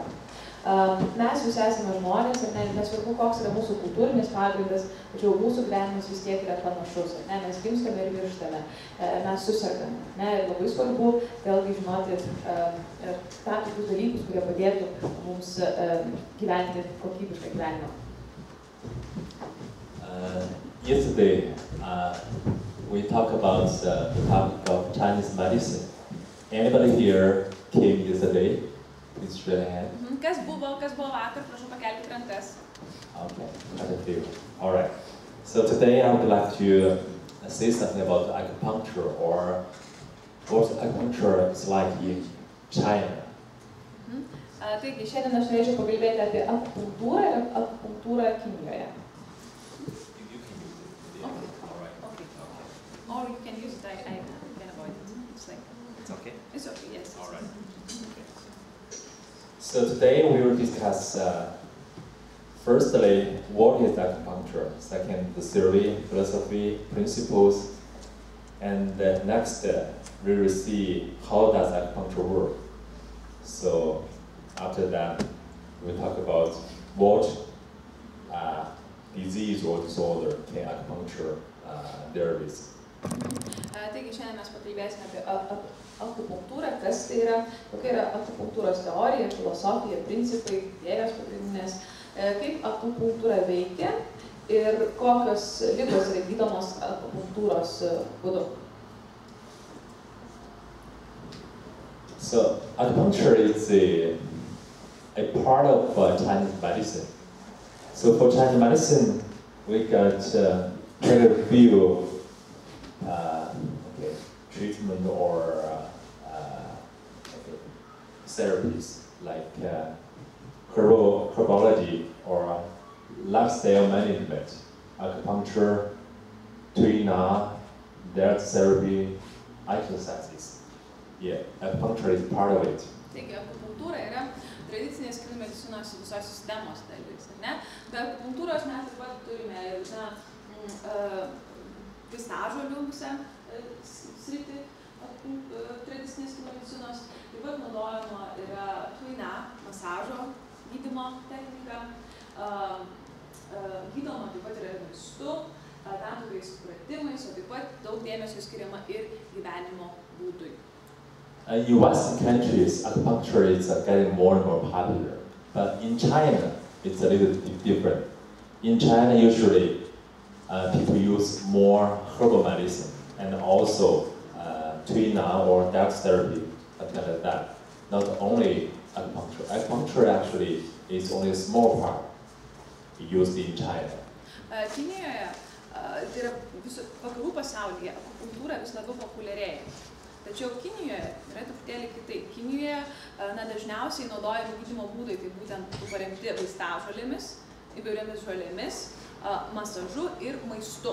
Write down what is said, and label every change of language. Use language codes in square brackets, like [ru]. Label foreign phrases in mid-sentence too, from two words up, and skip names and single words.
[lt] Mes visi esame žmonės ir nesvarbu, koks yra mūsų kultūrinis pagrindas, tačiau mūsų gyvenimas vis tiek yra panašus. Mes gimstame ir mirštame, mes susergame. Ir labai svarbu vėlgi žinoti tam tikrus dalykus, kurie padėtų mums gyventi kokybišką gyvenimą. [en] Yesterday, we talked about the topic of Chinese medicine. Anybody here came yesterday? Please raise your hand. [lt] Kas buvo vakar, prašau pakelti rankas. [en] Okay, quite a few. All right. So today I would like to say something about acupuncture or what acupuncture is like in China. [lt] Taigi, šiandien aš norėčiau pakalbėti apie akupunktūrą ir akupunktūrą Kinijoje. [en] You can use it. Yeah. Okay. All right. Okay. Or you can use it, I can avoid it. It's okay? It's okay, yes. All right. So today we will discuss firstly what is acupuncture, second the theory, philosophy, principles, and next we will see how does acupuncture work. So after that we talk about what disease or disorder can acupuncture there is. [lt] Taigi šiandien mes pakalbėsime apie akupunktūrą, kas tai yra, kokia yra akupunktūros teorija, filosofija, principai, idėjos pagrindinės, kaip akupunktūra veikia ir kokios ligos yra gydomos akupunktūros būdu. [en] So acupuncture is a part of Chinese medicine. So for Chinese medicine, we got quite a few treatment or therapies like herbology or lifestyle management, acupuncture, Tuina, diet therapy, exercises. Yeah, acupuncture is part of it. [lt] Taigi, akupunktūra yra tradicinės kinų medicinos visos sistemos dalis, ne? Be akupunktūros mes taip pat turime ir visažolių visą sritį tradicinės kinų medicinos. Taip pat naudojama yra Tuina, masažo gydymo technika. Gydoma taip pat yra maistu, tam tikrais pratimais, o taip pat daug dėmesio skiriama ir gyvenimo būdui. [en] In Western countries, acupuncture is getting more and more popular. But in China, it's a little bit different. In China, usually, people use more herbal medicine and also Tuina or dark therapy, something like that. Not only acupuncture. Acupuncture actually is only a small part used in China. [lt] Kinijoje, tai yra vakarų pasaulyje, akupunktūra vis labiau populiarėja. Tačiau Kinijoje yra truputėlį kitaip. Kinijoje dažniausiai naudojami gydymo būdai, tai būtent paremti vaistažolėmis, įvairiomis žolėmis, masažu ir maistu.